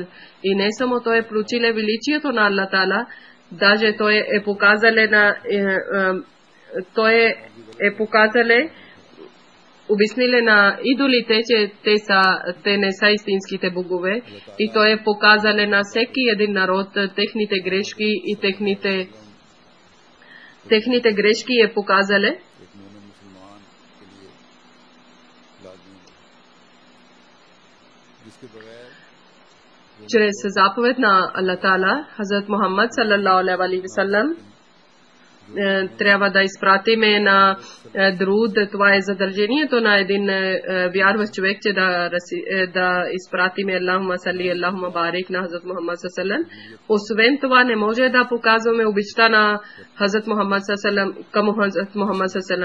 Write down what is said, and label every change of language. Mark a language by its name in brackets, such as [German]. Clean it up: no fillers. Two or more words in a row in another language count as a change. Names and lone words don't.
[Bulgarian] И не само той е включиле величието на Аллах Таала, даже той е показале обяснили на идолите, че те не са истинските богове, и той е показале на всеки един народ техните грешки и техните грешки е показале. Чрез заповед на Аллах Таала, Хазрат Мухаммад [Arabic] صلى الله عليه وسلم, [Bulgarian] трябва да изпратиме на друд. Това е задължението на един вярващ човек, че да изпратиме [Arabic] اللهم صل، اللهم بارك [Bulgarian] на Хазрат Мухаммад саллаллаху. Освен това не може да показваме обичта на Хазрат Мухаммад саллаллаху към Хазрат Мухаммад саллаллаху.